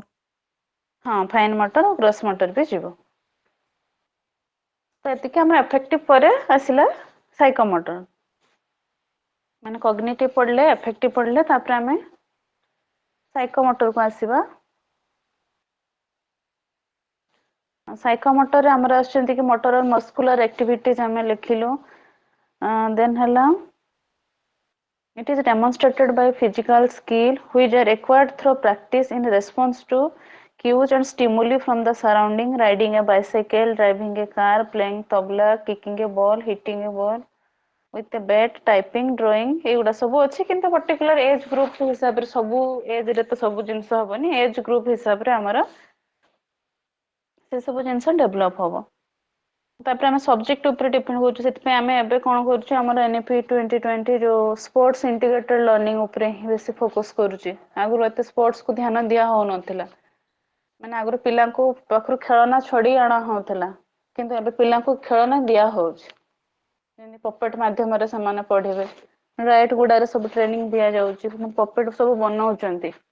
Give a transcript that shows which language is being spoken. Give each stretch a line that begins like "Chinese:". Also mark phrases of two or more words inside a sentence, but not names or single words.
Odia: ହଁ
English: fine motor
Odia: ଆଉ
English: gross motor
Odia: ବି ଯିବ ତ ଏତିକି ଆମର ଏଫେକ୍ଟିଭ ପରେ ଆସିଲା ସାଇକୋମୋଟର ମାନେ କଗ୍ନିଟିଭ ପଢିଲେ ଏଫେକ୍ଟିଭ ପଢିଲେ ତାପରେ ଆମେ ସାଇକୋମୋଟରକୁ ଆସିବା ସାଇକୋମୋଟରରେ ଆମର ଆସୁଛନ୍ତି କି
English: motor muscular activities
Odia: ଆମେ ଲେଖିଲୁ ଦେନ୍ ହେଲା
English: it is demonstrated by physical skill which are acquired through practice in response to cues and stimuli from the surrounding riding a bicycle driving a car playing tabla kicking a ball hitting a ball with a bat typing drawing
Odia: ଏଗୁଡ଼ା ସବୁ ଅଛି କିନ୍ତୁ
English: particular age group
Odia: ହିସାବରେ ସବୁ ଏଜ୍ ରେ ତ ସବୁ ଜିନିଷ ହବନି
English: age group
Odia: ହିସାବରେ ଆମର ସେ ସବୁ ଜିନିଷ ଡେଭଲପ ହବ ତାପରେ ଆମେ ସବଜେକ୍ଟ ଉପରେ ଡିପେଣ୍ଡ କରୁଛୁ ସେଥିପାଇଁ ଆମେ ଏବେ କଣ କରୁଛୁ ଆମର NEP 2020 ଯୋଉ
English: sports integrated learning
Odia: ଉପରେ ହିଁ ବେଶୀ ଫୋକସ କରୁଛି ଆଗରୁ ଏତେ ସ୍ପୋର୍ଟସ କୁ ଧ୍ୟାନ ଦିଆ ହଉନଥିଲା ମାନେ ଆଗରୁ ପିଲାଙ୍କୁ ପାଖରୁ ଖେଳନା ଛଡେଇ ଅଣା ହଉଥିଲା କିନ୍ତୁ ଏବେ ପିଲାଙ୍କୁ ଖେଳନା ଦିଆ ହଉଛି ଯେମିତି ପପେଟ ମାଧ୍ୟମରେ ସେମାନେ ପଢିବେ ରାଇଟ ଗୁଡାରେ ସବୁ ଟ୍ରେନିଂ ଦିଆଯାଉଛି ପପେଟ ସବୁ ବନଉଛନ୍ତି